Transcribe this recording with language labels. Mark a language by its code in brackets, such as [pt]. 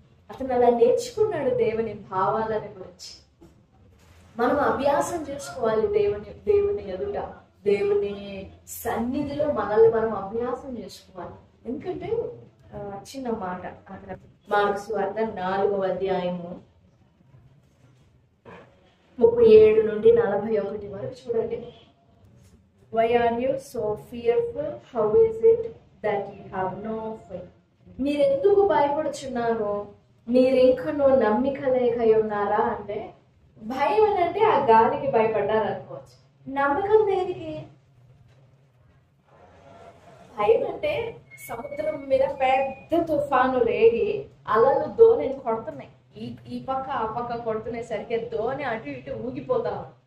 [te] అతను అలా నేర్చుకున్నాడు దేవుని భావాలని గురించి. మనం అభ్యాసం చేసుకోవాలి దేవుని ఎదుట, దేవుని సన్నిధిలో మనల్ని మనం అభ్యాసం చేసుకోవాలి. ఎందుకంటే చిన్న మాట అక్కడ మార్కు సువార్త 4వ అధ్యాయము 37 నుండి 41 వరకు చూడండి. [en] Why are you so fearful? How is it that you have no faith? [te] మీరెందుకు భయపడుచున్నారు? మీరింకనూ నమ్మిక లేక ఉన్నారా అంటే, భయం అంటే ఆ గాలికి భయపడ్డారు అనుకోవచ్చు. నమ్మకం దేనికి? భయం అంటే సముద్రం మీద పెద్ద తుఫాను రేగి అలలు దోణిని కొడుతున్నాయి, ఈ పక్క ఆ పక్క కొడుతునేసరికి దోణి అటు ఇటు ఊగిపోతాం.